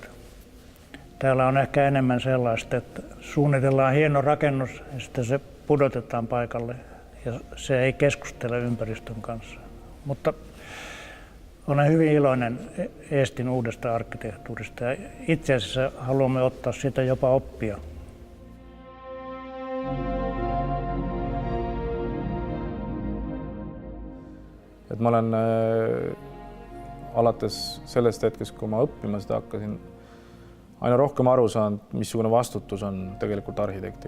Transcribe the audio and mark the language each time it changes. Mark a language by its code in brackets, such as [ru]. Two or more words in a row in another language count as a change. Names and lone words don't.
[fi] Täällä on ehkä enemmän sellaista, että suunnitellaan hieno rakennus ja sitten se pudotetaan paikalle ja se ei keskustele ympäristön kanssa. Mutta olen hyvin iloinen Eestin uudesta arkkitehtuurista ja itse asiassa haluamme ottaa siitä jopa oppia. [et] Et ma olen alates sellest hetkest, kui ma õppima seda hakkasin, aina rohkem aru saanud, missugune vastutus on tegelikult arhitektil.